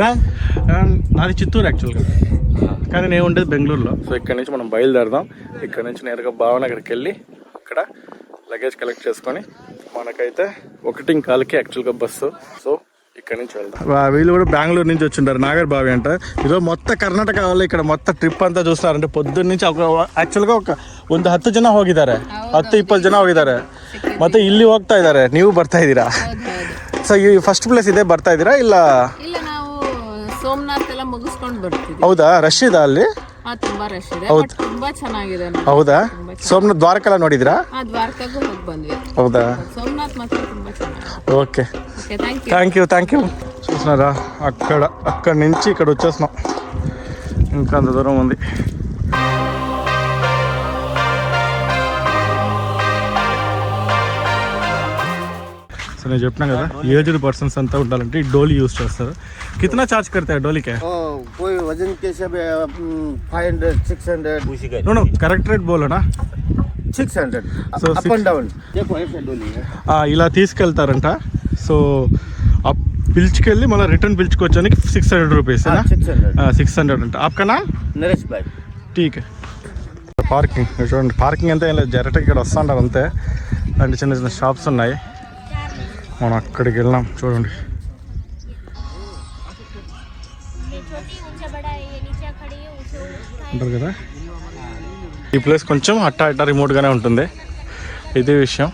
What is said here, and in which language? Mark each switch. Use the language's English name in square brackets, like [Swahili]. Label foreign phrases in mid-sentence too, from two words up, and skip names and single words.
[Telugu] నాది చిత్తూరు యాక్చువల్గా, కానీ నేను ఉండేది బెంగళూరులో. సో ఇక్కడ నుంచి మనం బయలుదేరదాం. ఇక్కడ నుంచి నేరుగా భావనగర్కి వెళ్ళి అక్కడ [English] luggage collect [Telugu] చేసుకొని మనకైతే 1:15కి యాక్చువల్గా బస్సు. సో ఇక్కడ నుంచి వెళ్దాం. వీళ్ళు కూడా బెంగళూరు నుంచి వచ్చింటారు, నాగర్ బావి అంట. ఈరోజు మొత్తం ಕರ್ನಾಟಕ వాళ్ళు ఇక్కడ మొత్తం ಟ್ರಿಪ್ ಅಂತ చూస్తున్నారంటే పొద్దున్న నుంచి [Kannada] ಆಕ್ಚುअली ಒಂದು 10 ಜನ ಹೋಗಿದ್ದಾರೆ, 10-20 ಜನ ಹೋಗಿದ್ದಾರೆ. ಮತ್ತೆ ಇಲ್ಲಿ ಹೋಗ್ತಾ ಇದ್ದಾರೆ, ನೀವು ಬರ್ತಾ ಇದ್ದೀರಾ? ಸೊ ಈ [English] first place [Kannada] ಇದೆ, ಬರ್ತಾ ಇದ್ದೀರಾ ಇಲ್ಲ? ನಾವು ಸೋಮನಾಥ್ ಎಲ್ಲ ಮುಗಿಸ್ಕೊಂಡು ಬರ್ತೀವಿ. ಹೌದಾ? ರಶ್ ಇದೆ ಅಲ್ಲಿ? ತುಂಬಾ ರಶ್ ಇದೆ, ಹೌದು, ತುಂಬಾ ಚೆನ್ನಾಗಿದೆ. ಹೌದಾ? ಸೋಮನಾಥ್ ದ್ವಾರಕೆಲ್ಲ ನೋಡಿದ್ರಾ? ದ್ವಾರಕಾಗೂ ಹೋಗಿ ಬಂದ್ವಿ. ಹೌದಾ? సోమనాథ్ మాత్రం ತುಂಬಾ ಚೆನ್ನಾಗಿದೆ. [Telugu] ఓకే, [English] థ్యాంక్ యూ. [Telugu] చూస్తున్నారా, అక్కడి నుంచి ఇక్కడ వచ్చేస్తున్నాం. ఇంకా అంత దూరం ఉంది. సో నేను చెప్పినా కదా, [English] aged persons [Telugu] అంతా ఉండాలంటే ఈ డోలీ యూజ్ చేస్తారు. [Hindi] కిतना చార్జ్ करते हैं डोली के? कोई वजन के सब 500 600 [English] no correct rate [Hindi] बोलो ना. 600 So [English] up and down. [Hindi] देखो ऐसे डोली है. [Telugu] ఇలా తీసుకెళ్తారంట. సో పిలుచుకెళ్ళి మళ్ళీ రిటర్న్ పిలుచుకోవచ్చానికి 600 రూపీస్. 600 అంట. [Hindi] आपका नाम? नरेश भाई. ठीक है. [Telugu] పార్కింగ్ చూడండి, పార్కింగ్ అంతా ఏం లేదు, డైరెక్ట్గా ఇక్కడ వస్తుంటారు అంతే. అంటే చిన్న చిన్న షాప్స్ ఉన్నాయి. మనం అక్కడికి వెళ్ళాం చూడండి. అంటారు కదా, ఈ ప్లేస్ కొంచెం అట్టా రిమోట్గానే ఉంటుంది, ఇదే విషయం.